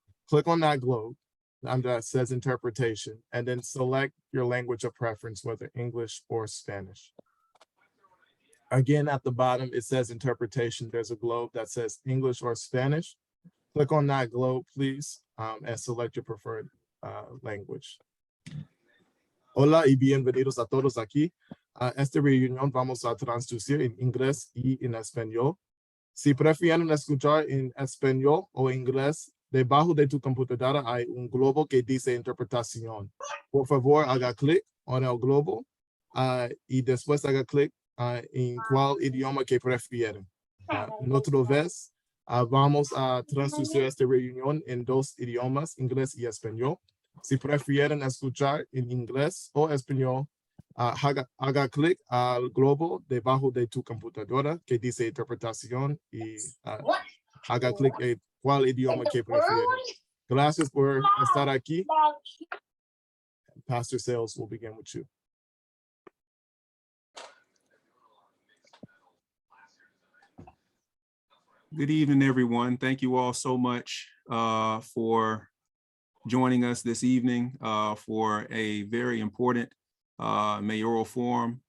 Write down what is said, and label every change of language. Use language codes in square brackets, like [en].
[en] Click on that globe that says interpretation, and then select your language of preference, whether English or Spanish. Again, at the bottom, it says interpretation. There's a globe that says English or Spanish. Click on that globe, please, and select your preferred language. [es] Hola y bienvenidos a todos aquí. A esta reunión vamos a traducir en inglés y en español. Si prefieren escuchar en español o inglés, debajo de tu computadora hay un globo que dice interpretación. Por favor, haga clic en el globo y después haga clic en cuál idioma que prefieren. Otra vez, vamos a traducir esta reunión en dos idiomas, inglés y español. Si prefieren escuchar en inglés o español, haga clic al globo debajo de tu computadora que dice interpretación y haga clic en cuál idioma que prefieren. Gracias por estar aquí. [en] Pastor Sales will begin with you. Good evening, everyone. Thank you all so much for joining us this evening for a very important mayoral forum.